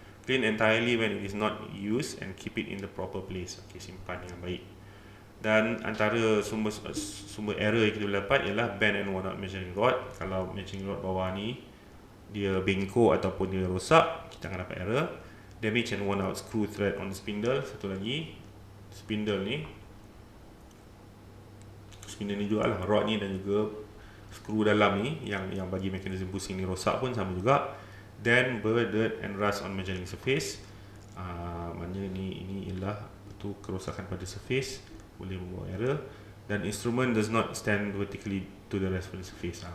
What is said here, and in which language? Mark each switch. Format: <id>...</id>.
<en>Clean entirely when it is not used and keep it in the proper place.</en> <ms>Okay, simpan dengan baik. Dan antara sumber error yang kita boleh dapat ialah</ms> <en>bend and worn out measuring rod.</en> <ms>Kalau measuring rod bawah ni dia bengkok ataupun dia rosak, kita akan dapat error.</ms> <en>Damage and worn out screw thread on the spindle.</en> <ms>Satu lagi, spindle ni juga lah, rod ni dan juga skru dalam ni yang bagi mekanisme pusing ni rosak pun sama juga.</ms> <en>Then burr, dirt and rust on measuring surface.</en> <ms>Maknanya ini ialah betul kerosakan pada surface, boleh membawa error.</ms> <en>Dan instrument does not stand vertically to the reference surface.</en>